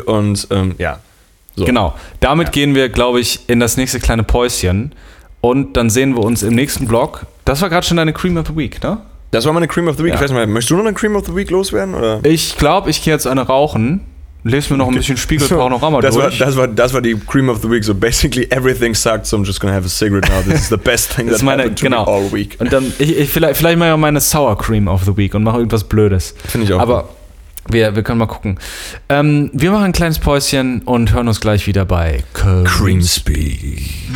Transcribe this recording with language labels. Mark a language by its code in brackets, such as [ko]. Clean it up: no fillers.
[de] Und ja. So. Genau. Damit gehen wir, glaube ich, in das nächste kleine Päuschen. Und dann sehen wir uns im nächsten Vlog. Das war gerade schon deine Cream of the Week, ne? Das war meine Cream of the Week. Ja. Ich weiß nicht mehr, möchtest du noch eine Cream of the Week loswerden? Oder? Ich glaube, ich gehe jetzt eine rauchen. Lest mir noch ein bisschen Spiegelpanorama durch. Das war die Cream of the Week. [en] So basically everything sucked, so I'm just gonna have a cigarette now. This is the best thing that happened to me all week. [de] Und dann, ich vielleicht mache ich meine Sour Cream of the Week und mache irgendwas Blödes. Finde ich auch. Aber wir können mal gucken. Wir machen ein kleines Päuschen und hören uns gleich wieder bei Cream Speak.